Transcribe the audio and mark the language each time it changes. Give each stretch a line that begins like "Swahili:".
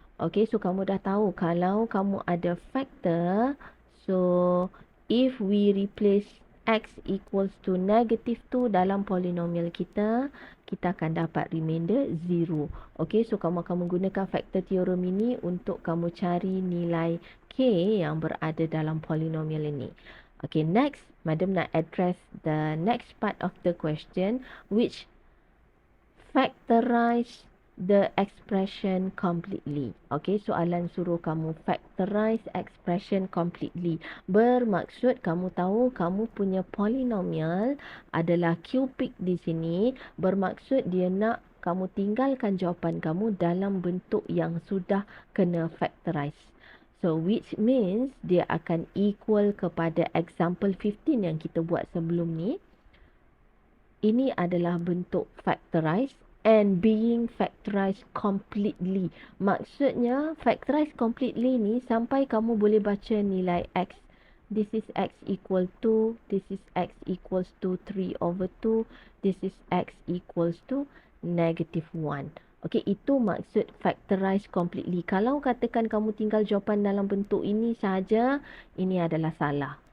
Malay: Okay, so kamu dah tahu kalau kamu ada factor,
English: so if we replace x equals to negative 2
Malay: dalam polinomial kita, kita akan dapat remainder 0. Okay, so kamu akan menggunakan factor theorem ini untuk kamu cari nilai k yang berada dalam polinomial ini.
English: Okay, next, madam nak address the next part of the question, which factorize the expression completely.
Malay: Okay, soalan suruh kamu factorize expression completely. Bermaksud kamu tahu kamu punya polinomial adalah cubic di sini. Bermaksud dia nak kamu tinggalkan jawapan kamu dalam bentuk yang sudah kena factorize.
English: So which means
Malay: dia akan equal kepada example 15 yang kita buat sebelum ni. Ini adalah bentuk factorize
English: and being factorized completely.
Malay: Maksudnya factorize completely ni sampai kamu boleh baca nilai x.
English: This is x equal to, this is x equals to 3 over 2, this is x equals to negative 1.
Malay: Okay, itu maksud factorize completely. Kalau katakan kamu tinggal jawapan dalam bentuk ini sahaja, ini adalah salah.